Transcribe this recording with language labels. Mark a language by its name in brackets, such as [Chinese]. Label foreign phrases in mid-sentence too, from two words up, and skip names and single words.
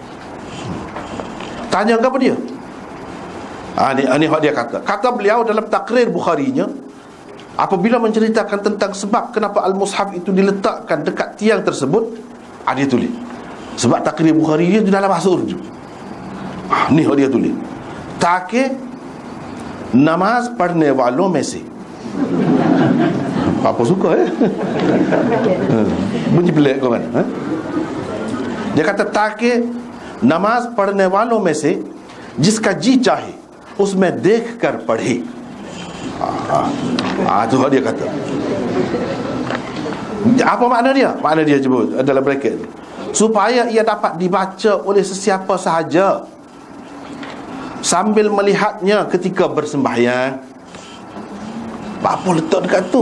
[Malay] Tanya apa dia? Ini dia kata. Kata beliau dalam takrir Bukharinya, apabila menceritakan tentang sebab kenapa Al-Mushaf itu diletakkan dekat tiang tersebut, dia tulis. Sebab takrir Bukhari dia dalam bahasa Urdu. Ni dia tulis. [Urdu] تاکہ نماز پڑھنے والوں میں سے. [Malay] Apa suka bunyi pelik kau kan? Dia kata [Urdu] تاکہ نماز پڑھنے والوں میں سے جس کا جی چاہے اس میں دیکھ کر پڑھے. [Malay] Itu dia kata. Apa makna dia? Makna dia sebut dalam bracket, supaya ia dapat dibaca oleh sesiapa sahaja sambil melihatnya ketika bersembahyang. Apa letak dekat tu?